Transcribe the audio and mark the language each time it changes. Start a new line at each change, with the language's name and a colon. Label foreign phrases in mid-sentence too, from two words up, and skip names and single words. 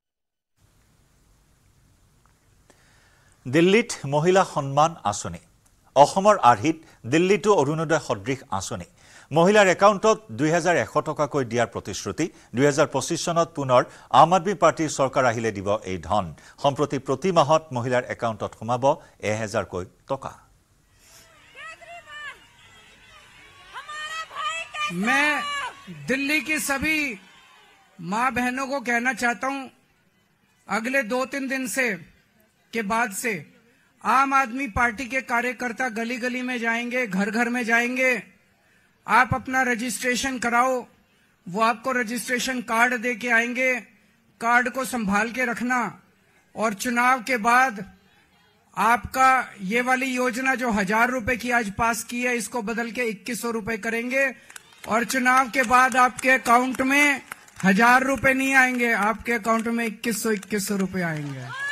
Assamese: দিল্লীত মহিলা সন্মান আঁচনি অসমৰ আৰ্হিত দিল্লীতো অৰুণোদয় সদৃশ আঁচনি মহিলাৰ একাউণ্টত 2100 টকাকৈ দিয়াৰ প্ৰতিশ্ৰুতি 2025 চনত পুনৰ আম আদমি পাৰ্টিৰ চৰকাৰ আহিলে দিব এই ধন সম্প্ৰতি প্ৰতি মাহত মহিলাৰ একাউণ্টত সোমাব 1000 কৈ টকা
Hindi: मैं दिल्ली की सभी माँ बहनों को कहना चाहता हूं अगले 2-3 दिन से के बाद से आम आदमी पार्टी के कार्यकर्ता गली गली में जाएंगे घर घर में जाएंगे आप अपना रजिस्ट्रेशन कराओ वो आपको रजिस्ट्रेशन कार्ड दे के आएंगे कार्ड को संभाल के रखना और चुनाव के बाद आपका ये वाली योजना जो 1000 रुपए की आज पास की है इसको बदल के 2100 रुपए करेंगे और चुनाव के बाद आपके अकाउंट में 1000 रुपए नहीं आएंगे आपके अकाउंट में 2100 रुपए आएंगे